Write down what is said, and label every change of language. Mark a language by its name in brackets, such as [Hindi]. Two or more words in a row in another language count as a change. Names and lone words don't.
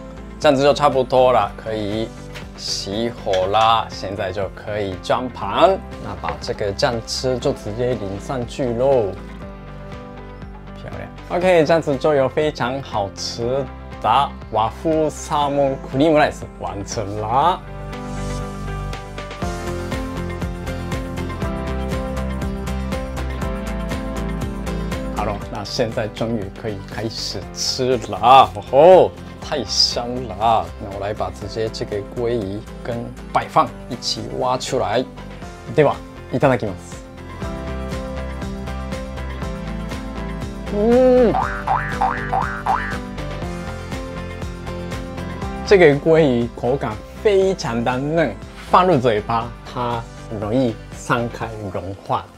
[Chinese] 这样子就差不多了，可以熄火啦。现在就可以装盘，那把这个酱汁就直接淋上去喽，漂亮。OK， 这样子就有非常好吃的瓦夫沙蒙クリームライス完成啦。好了，那现在终于可以开始吃了，哦吼！太香了！那我来把直接这个鲑鱼跟白饭一起挖出来。 [Japanese] ではいただきます。 [Chinese] 这个鲑鱼口感非常的嫩，放入嘴巴它容易散开融化的。